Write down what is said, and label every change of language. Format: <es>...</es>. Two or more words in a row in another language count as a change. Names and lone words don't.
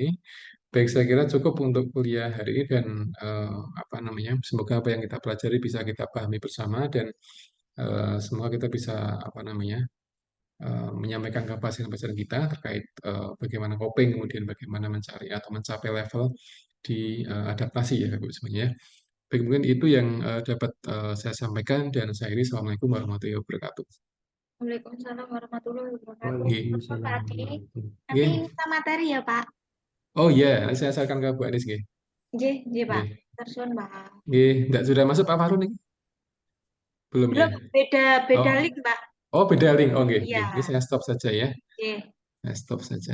<id>Baik, saya kira cukup untuk kuliah hari ini dan apa namanya, semoga apa yang kita pelajari bisa kita pahami bersama dan semoga kita bisa apa namanya menyampaikan ke pasien-pasien kita terkait bagaimana coping, kemudian bagaimana mencari atau mencapai level di adaptasi ya, Bapak Ibu semuanya. Baik, mungkin itu yang dapat saya sampaikan dan saya ini</id> <ar>السلام عليكم ورحمة الله وبركاته. وعليكم السلام ورحمة الله وبركاته.</ar> <id>Bapak Waalaikumsalam tadi warahmatullahi nanti wabarakatuh. minta materi ya, Pak. Oh iya, nanti saya asalkan ke Bu Anies nggih.</id> <jv>Nggih, nggih, Pak. Nggih.</jv> <id>Tersun, Pak.</id> <jv>Nggih,</jv> <id>enggak sudah masuk Pak Farun nih? Belum ya? Belum, beda Oh, beda link, Pak. oh beda link.</id> <jv>Oh nggih, nggih.</jv> <id>Ini Iya, saya stop saja ya.</id> <jv>nggih.</jv> <id>Saya stop saja.</id>